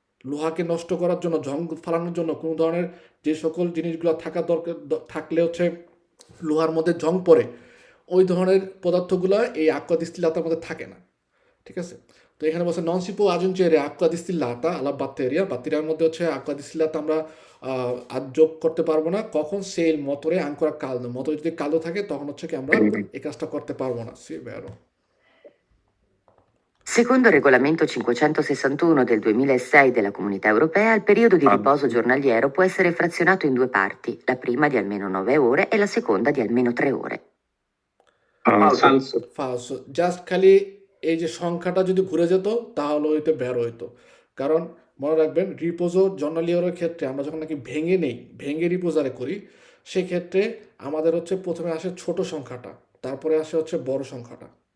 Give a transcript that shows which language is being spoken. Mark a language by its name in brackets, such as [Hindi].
[Bangla] লোহাকে নষ্ট করার জন্য, জং ফালানোর জন্য কোনো ধরনের যে সকল জিনিসগুলো থাকা দরকার থাকলে হচ্ছে লোহার মধ্যে জং পড়ে, ওই ধরনের পদার্থগুলো এই aqua distillataর মধ্যে থাকে না। ঠিক আছে? তো এখানে বলছে [Italian] non si può aggiungere acqua distillata alla batteria, [Bangla] batteriaর মধ্যে হচ্ছে aqua distillata আমরা আর যোগ করতে পারবো না। কখন? [Italian] se il motore è ancora caldo, [Bangla] motor যদি কালো থাকে তখন হচ্ছে কি আমরা এই কাজটা করতে পারবো না। [Italian] Sì, vero. Secondo il regolamento 561 del 2006 della Comunità Europea, il periodo di riposo giornaliero può essere frazionato in due parti, la prima di almeno 9 ore e la seconda di almeno 3 ore. Falso. ফালসো। [Bangla] Just খালি এই যে সংখ্যাটা যদি ঘুরে যেত তাহলে হইতে বের হইতো। কারণ মনে রাখবেন রিপোজো জর্নালিওরের ক্ষেত্রে আমরা যখন নাকি ভেঙে রিপোজারে করি, সেক্ষেত্রে আমাদের হচ্ছে প্রথমে আসে ছোট সংখ্যাটা, তারপরে আসে হচ্ছে বড় সংখ্যাটা।